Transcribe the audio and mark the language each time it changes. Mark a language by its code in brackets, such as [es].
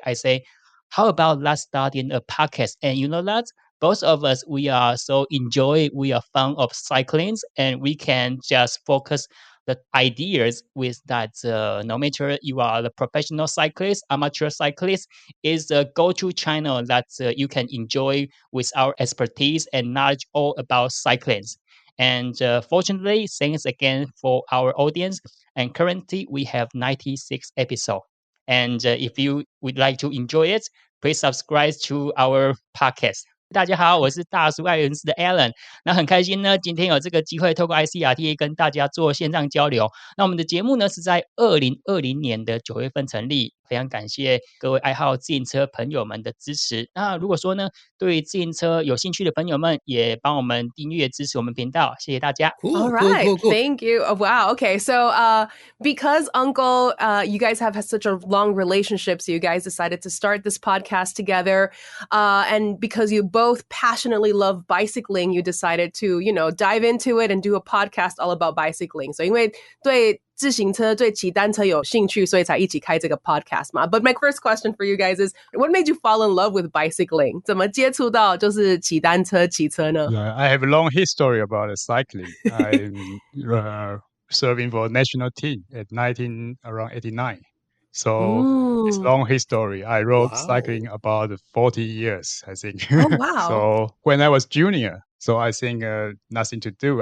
[en] I say, how about let's start in a podcast? And that both of us, we are fond of cycling, and we can just focus the ideas with that no matter you are the professional cyclist, amateur cyclist, is a go-to channel that you can enjoy with our expertise and knowledge all about cycling. And fortunately, thanks again for our audience. And currently, we have 96 episodes. And if you would like to enjoy it, please subscribe to our podcast. [zh] 大家好，我是大叔爱人事的 Alan。那很开心呢，今天有这个机会透过 ICRT 跟大家做线上交流。那我们的节目呢是在2020年的9月份成立，非常感谢各位爱好自行车朋友们的支持。那如果说呢，对自行车有兴趣的朋友们，也帮我们订阅支持我们频道，谢谢大家。 [en] All right, thank you. Oh, wow. Okay, so because Uncle, you guys have had such a long relationship, so you guys decided to start this podcast together, and because you both passionately love bicycling, you decided to, dive into it and do a podcast all about bicycling. [zh] So 因为对自行车对骑单车有兴趣，所以才一起开这个 podcast 嘛。 [en] But my first question for you guys is, what made you fall in love with bicycling? [zh] 怎么接触到就是骑单车、骑车呢？ [en] I have a long history about cycling. I'm serving for a national team at around 89. So it's long history. I rode cycling about 40 years, I think. Oh, wow. So when I was junior, so I think nothing to do.